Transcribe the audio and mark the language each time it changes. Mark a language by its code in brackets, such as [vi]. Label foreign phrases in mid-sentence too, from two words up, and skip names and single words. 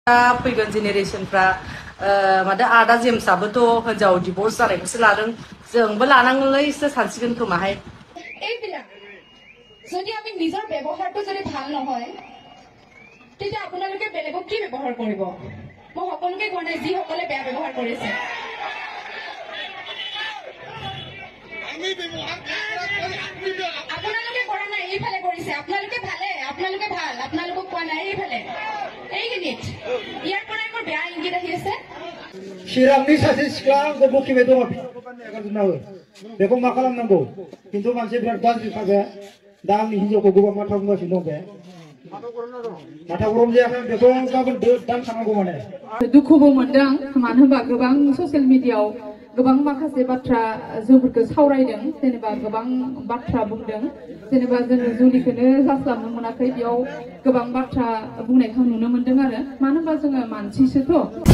[brx] फैगोन जेनेरेशनफ्रा माने आदा जेम्सआबोथ' हिनजाव डिभर्स जानायखौसो लादों जोंबो लानांगौलैसो सानसिगोन खोमाहाय [as] এইবিলাক যদি আমি নিজৰ ব্যৱহাৰটো যদি ভাল নহয় তেতিয়া আপোনালোকে বেলেগক কি ব্যৱহাৰ কৰিব মই সকলোকে কোৱা নাই যিসকলে বেয়া ব্যৱহাৰ কৰিছে আপোনালোকে কৰা নাই এইফালে কৰিছে আপোনালোকে ভাল আপোনালোকক কোৱা নাই এইফালে এইখিনিত ইয়াৰ পৰাই মোৰ বেয়া ইংগিত আহি আছে [brx] চিৰাংनि सासे सिख्ला आंखौ बखिबाय दङ नागारजोबनांगौ बेखौ मा खालामनांगौ खिन्थु मानसिफ्रा गाज्रि थाबाय दा आंनि हिन्जावखौ गोबां माथा बुंगासिनो दं बे माथा गरम जायाखै बेखौ गाबोन दानखानांगौ माने दुखुबो मोनदों मानो होनबा गोबां [en] social media [brx] गोबां माखासे बाथ्रा जोंफोरखौ सावरायदों जेनेबा गोबां बाथ्रा बुंदों जेनेबा जोङो जुलिखौनो जास्लाबनो मोनाखै बेयाव गोबां बाथ्रा बुंनायखौ नुनो मोनदों आरो मानो होनबा जोङो मानसिसोथ'